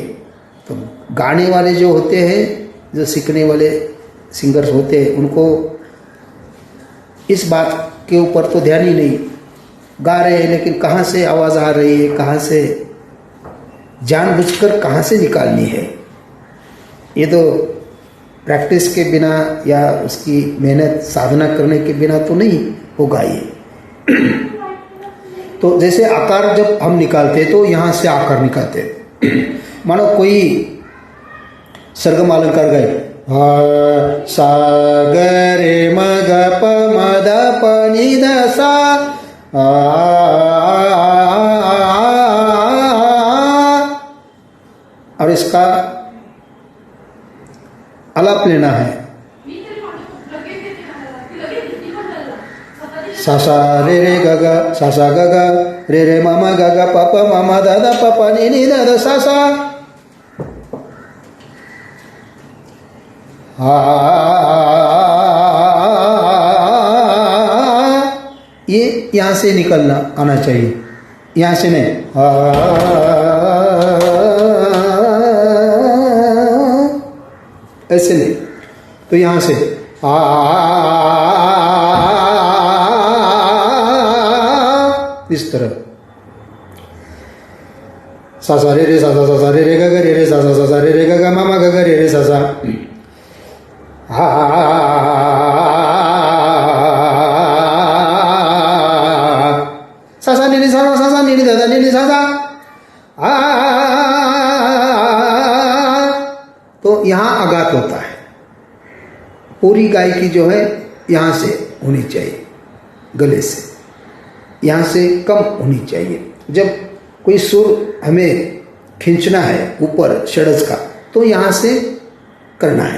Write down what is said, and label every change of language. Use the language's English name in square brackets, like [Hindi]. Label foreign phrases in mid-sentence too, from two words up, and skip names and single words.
[Hindi] तो गाने वाले जो होते हैं, जो सीखने वाले सिंगर्स होते हैं, उनको इस बात के ऊपर तो ध्यान ही नहीं, गा रहे हैं लेकिन कहाँ से आवाज़ आ रही है, कहाँ से जानबूझकर कहाँ से निकालनी है, ये तो प्रैक्टिस के बिना या उसकी मेहनत साधना करने के बिना तो नहीं होगा ये। तो जैसे आकार जब हम निकालते तो यहाँ से आकार निकालते, मानो कोई सरगम अलंकार गए, सा ग रे म ग प म द प नि द सा, और इसका आलाप लेना है, सा सा रे रे ग ग, सा सा ग ग, रे रे म म ग ग प प म म द द प प नि नि द द सा सा, ये यहाँ से निकलना आना चाहिए, यहाँ से नहीं, ऐसे नहीं, तो यहाँ से इस तरह, सा सा रे रे सा सा सा सा रे रे ग ग रे रे सा सा सा सा रे रे ग ग म म ग ग रे रे सा सा, सा सा नी नी सा सा सा नी नी दा दा नी नी सा सा, तो यहाँ आघात होता है। पूरी गायकी जो है यहाँ से होनी चाहिए, गले से, यहाँ से कम होनी चाहिए। जब कोई सुर हमें खींचना है ऊपर षड्ज का, तो यहाँ से करना है।